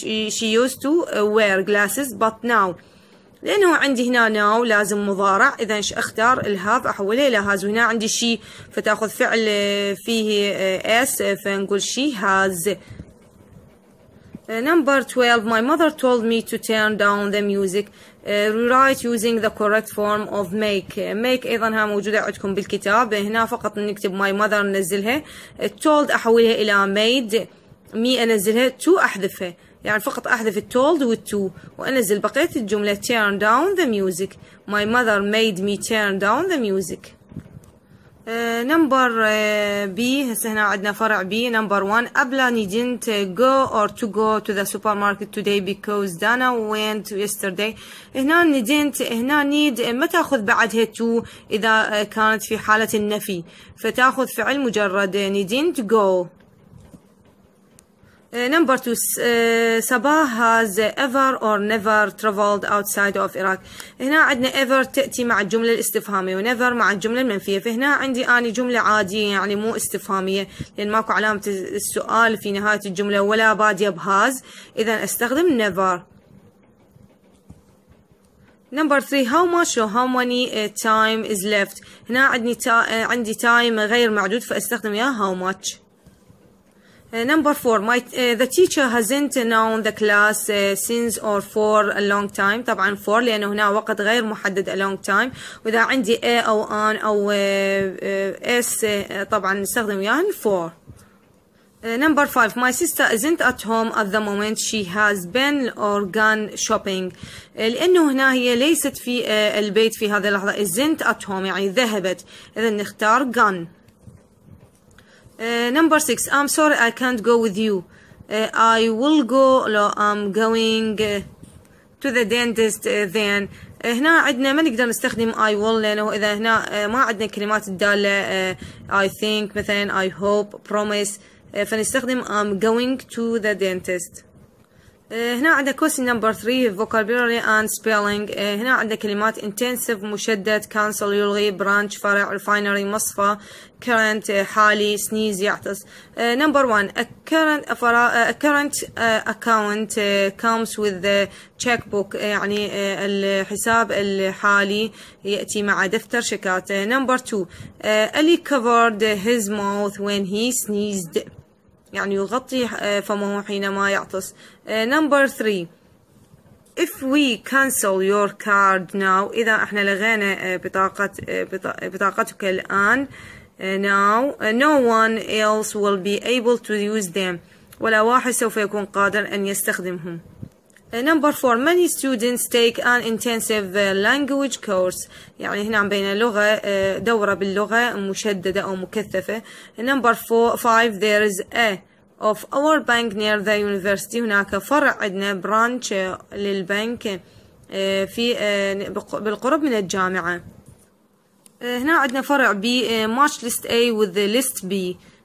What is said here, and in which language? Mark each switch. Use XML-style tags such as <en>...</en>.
<en>she used to wear glasses but now</en> <ar>لأنه عندي هنا now لازم مضارع إذا أختار الهاف أحولها إلى has وهنا عندي she فتأخذ فعل فيه s فنقول she has.</ar> <en>Number 12 my mother told me to turn down the music. rewrite using the correct form of make.</en> <ar>make أيضا ها موجودة عندكم بالكتاب هنا فقط نكتب my mother ننزلها told أحولها إلى made me أنزلها to أحذفها يعني فقط أحذف told والto وأنزل بقية الجملة</ar> <en>turn down the music. my mother made me turn down the music.</en> <ar>number B هسه هنا عندنا فرع B.</ar> <en>number 1 أبلا didn't go or to go to the supermarket today because Dana went yesterday.</en> <ar>هنا didn't هنا need ما تأخذ بعدها to إذا كانت في حالة النفي فتأخذ فعل مجرد didn't go.</ar> <en>number 2 Sabah has ever or never traveled outside of Iraq.</en> <ar>هنا عندنا ever تأتي مع الجملة الاستفهامية و never مع الجملة المنفية فهنا عندي أنا جملة عادية يعني مو استفهامية لأن ماكو علامة السؤال في نهاية الجملة ولا بادية بهاز إذا أستخدم never.</ar> <en>number 3 how much or how many time is left.</en> <ar>هنا عندي time غير معدود فأستخدم يا how much.</ar> <en>number 4 the teacher hasn't known the class since or for a long time.</en> <ar>طبعا for لأنه هنا وقت غير محدد a long time وإذا عندي a أو an أو s طبعا نستخدم ياهن for.</ar> <en>number 5 my sister isn't at home at the moment she has been or gone shopping.</en> <ar>لأنه هنا هي ليست في البيت في هذه اللحظة isn't at home يعني ذهبت إذا نختار gone.</ar> <en>number 6 I'm sorry I can't go with you. I will go I'm going to the dentist then.</en> <ar>هنا عندنا ما نقدر نستخدم I will لأنه إذا هنا ما عندنا كلمات الدالة I think مثلا I hope promise فنستخدم I'm going to the dentist. هنا عندنا</ar> <en>question number 3 vocabulary and spelling.</en> <ar>هنا عندنا كلمات intensive مشدد cancel يلغي branch فرع refinery مصفى current حالي sneeze يعطس.</ar> <en>number 1 a current account comes with the checkbook</en> <ar>يعني الحساب الحالي يأتي مع دفتر شيكات.</ar> <en>number 2 Ali covered his mouth when he sneezed</en> <ar>يعني يغطي فمه حينما يعطس.</ar> <en>number 3 if we cancel your card now</en> <ar>إذا احنا لغينا بطاقتك الآن</ar> <en>now no one else will be able to use them.</en> <ar>ولا واحد سوف يكون قادر أن يستخدمهم.</ar> <en>Number 4, many students take an intensive language course.</en> <ar>يعني هنا عم بين لغة دورة باللغة مشددة أو مكثفة.</ar> <en>Number 5, there is a of our bank near the university.</en> <ar>هناك فرع عندنا branch للبنك في بالقرب من الجامعة. هنا عندنا فرع</ar> <en>B, match list A with the list B.</en>